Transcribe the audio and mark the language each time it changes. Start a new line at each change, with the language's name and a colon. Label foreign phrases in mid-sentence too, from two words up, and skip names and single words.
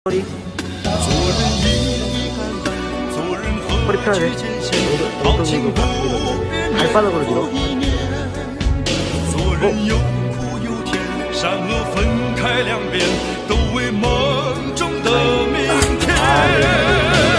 Korean: 허리 허리 펴야 돼. 엉덩이도 밀어. 발바닥으로 밀어.
Cantonese: 做人有苦有甜，善恶分开两边，都为梦中的明天。